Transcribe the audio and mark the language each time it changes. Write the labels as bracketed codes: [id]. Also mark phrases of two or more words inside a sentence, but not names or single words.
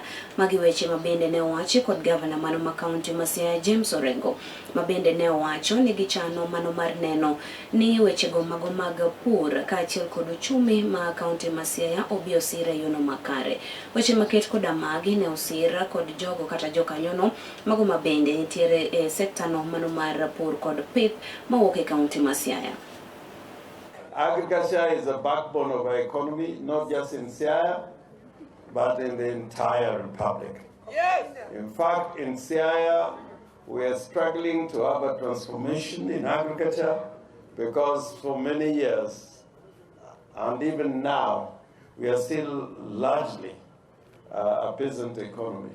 [luo] Magi weche mabende ne owachi kod gavana mano ma kaunti ma Siaya James Orengo, mabende ne owacho ni gichano mano mar neno ni wechego mago mag pur kaachiel kod uchumi ma kaunti ma Siaya obi osire yono makare. Weche maket kod magi ne osira kod jogo kata jokanyono mago mabende nitiere e sekta no mano mar pur kod pith mawuok e kaunti ma Siaya. [en] Agriculture is a backbone of our economy, not just in Siaya, but in the entire republic. Yes. In fact, in Siaya, we are struggling to have a transformation in agriculture because for many years, and even now, we are still largely a peasant economy.